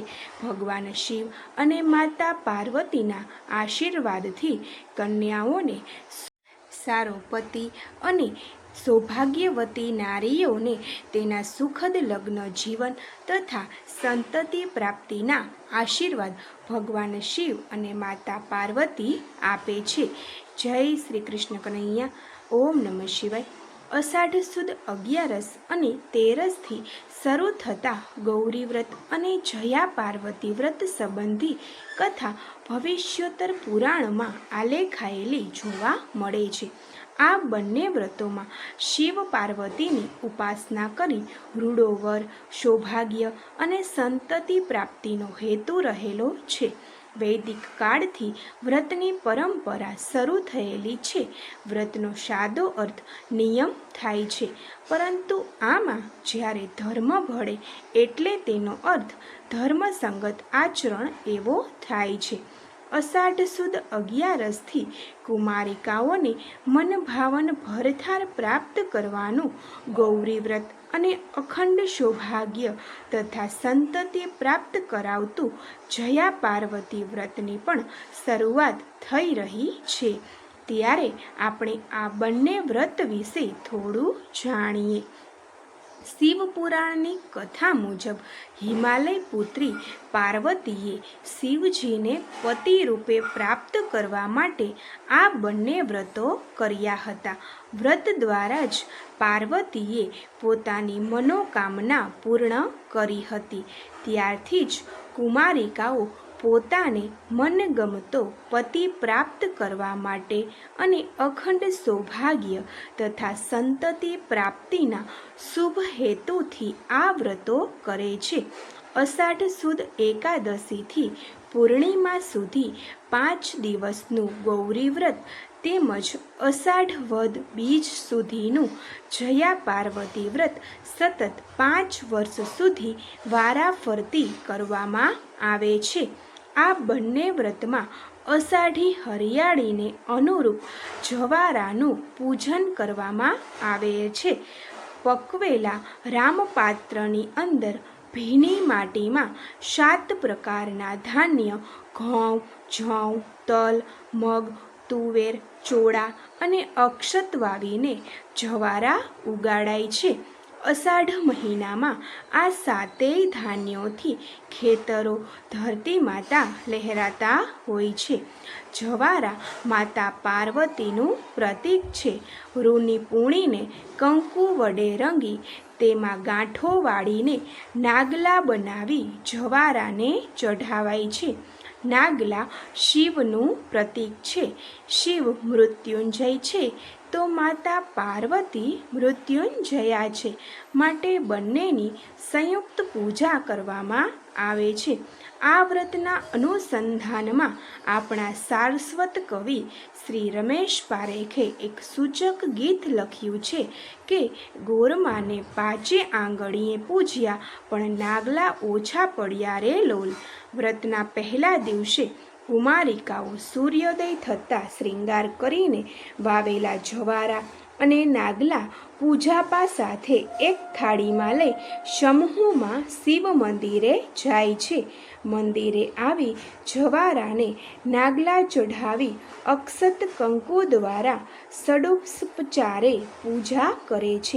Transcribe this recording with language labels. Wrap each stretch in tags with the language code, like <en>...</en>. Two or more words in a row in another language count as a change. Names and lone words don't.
<gu>ભગવાન શિવ અને માતા પાર્વતીના આશીર્વાદથી કન્યાઓને સારો પતિ અને સૌભાગ્યવતી નારીઓને તેના સુખદ લગ્ન જીવન તથા સંતતિ પ્રાપ્તિના આશીર્વાદ ભગવાન શિવ અને માતા પાર્વતી આપે છે। જય શ્રી કૃષ્ણ કન્હૈયા। ઓમ નમઃ શિવાય। અષાઢ સુદ 11 અને 13 થી શરૂ થતા ગૌરી વ્રત અને જયા પાર્વતી વ્રત સંબંધી કથા ભવિષ્યોત્તર પુરાણ માં આલેખાયેલી જોવા મળે છે। આ બંને વ્રતો માં શિવ પાર્વતી ની ઉપાસના કરી રૂડો વર સૌભાગ્ય અને સંતતિ પ્રાપ્તિનો હેતુ રહેલો છે। વૈદિક કાળથી વ્રતની પરંપરા શરૂ થયેલી છે। વ્રતનો સાદો અર્થ નિયમ થાય છે, પરંતુ આમાં જ્યારે ધર્મ ભળે એટલે તેનો અર્થ ધર્મસંગત આચરણ એવો થાય છે। અષાઢ સુદ 11 થી કુમારિકાઓને મનભાવન ભરથાર પ્રાપ્ત કરવાનું ગૌરી વ્રત અને અખંડ સૌભાગ્ય તથા સંતતિ પ્રાપ્ત કરાવતું જયા પાર્વતી વ્રતની પણ શરૂઆત થઈ રહી છે। ત્યારે આપણે આ બંને વ્રત વિશે થોડું જાણીએ। શિવ પુરાણની કથા મુજબ હિમાલય પુત્રી પાર્વતીએ શિવજીને પતિ રૂપે પ્રાપ્ત કરવા માટે આ બંને વ્રતો કર્યા હતા। વ્રત દ્વારા જ પાર્વતીએ પોતાની મનોકામના પૂર્ણ કરી હતી। ત્યારથી જ કુમારિકાઓ પોતાને મનગમતો પતિ પ્રાપ્ત કરવા માટે અને અખંડ સૌભાગ્ય તથા સંતતિ પ્રાપ્તિના શુભ હેતુથી આ વ્રતો કરે છે। અષાઢ સુદ એકાદશી થી પૂર્ણિમા સુધી 5 દિવસનું ગૌરી વ્રત તેમજ અષાઢ વદ બીજ સુધીનું જયા પાર્વતી વ્રત સતત 5 વર્ષ સુધી વારાફરતી કરવામાં આવે છે। આ બંને વ્રતમાં અષાઢી હરિયાળીને અનુરૂપ જવારાનું પૂજન કરવામાં આવે છે। પકવેલા રામપાત્રની અંદર ભીની માટીમાં 7 પ્રકારના ધાન્ય ઘઉં, જૌ, તલ, મગ, તુવેર, ચોળા અને અક્ષત વાવીને જવારા ઉગાડાય છે। અષાઢ મહિના માં આ 7 ધાન્યોથી ખેતરો ધરતી માતા લહેરાતા હોય છે। જવારા માતા પાર્વતીનું પ્રતીક છે। રૂની પૂણીને કંકુ વડે રંગી તેમાં ગાંઠો વાળીને નાગલા બનાવી જવારાને ચઢાવાય છે। નાગલા શિવનું પ્રતીક છે। શિવ મૃત્યુંજય છે તો માતા પાર્વતી મૃત્યુંજયા છે, માટે બંનેની સંયુક્ત પૂજા કરવામાં આવે છે। આ વ્રતના અનુસંધાનમાં આપણા સારસ્વત કવિ શ્રી રમેશ પારેખે એક સૂચક ગીત લખ્યું છે કે ગોરમાને 5 આંગળીએ પૂજ્યા પણ નાગલા ઓછા પડ્યા રે લોલ। વ્રતના પહેલા દિવસે કુમારિકાઓ સૂર્યોદય થતા શ્રૃંગાર કરીને વાવેલા જવારા અને નાગલા પૂજાપા સાથે એક થાળીમાં લઈ સમૂહમાં શિવ મંદિરે જાય છે. મંદિરે આવી જવારાને નાગલા ચઢાવી અક્ષત કંકુ દ્વારા ષડોપચારે પૂજા કરે છે.</gu>